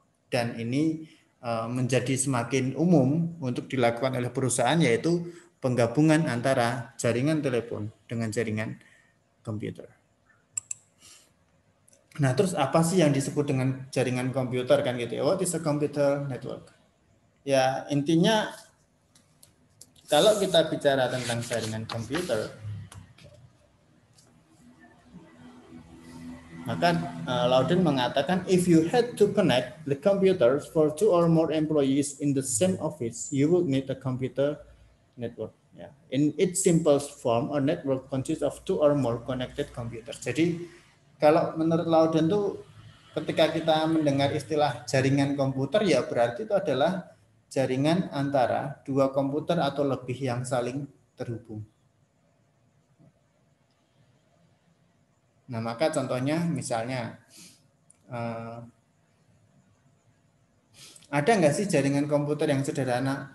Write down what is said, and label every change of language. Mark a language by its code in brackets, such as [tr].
[id] Dan ini menjadi semakin umum untuk dilakukan oleh perusahaan, yaitu penggabungan antara jaringan telepon dengan jaringan komputer. Nah, terus apa sih yang disebut dengan jaringan komputer kan gitu ya? [en] What is a computer network? Ya, intinya kalau kita bicara tentang jaringan komputer, maka Loudon mengatakan if you had to connect the computers for two or more employees in the same office, you would need a computer network. Yeah. In its simplest form, a network consists of two or more connected computers. [id] Jadi kalau menurut Loudon tuh ketika kita mendengar istilah jaringan komputer, ya berarti itu adalah jaringan antara dua komputer atau lebih yang saling terhubung. Nah, maka contohnya misalnya ada nggak sih jaringan komputer yang sederhana?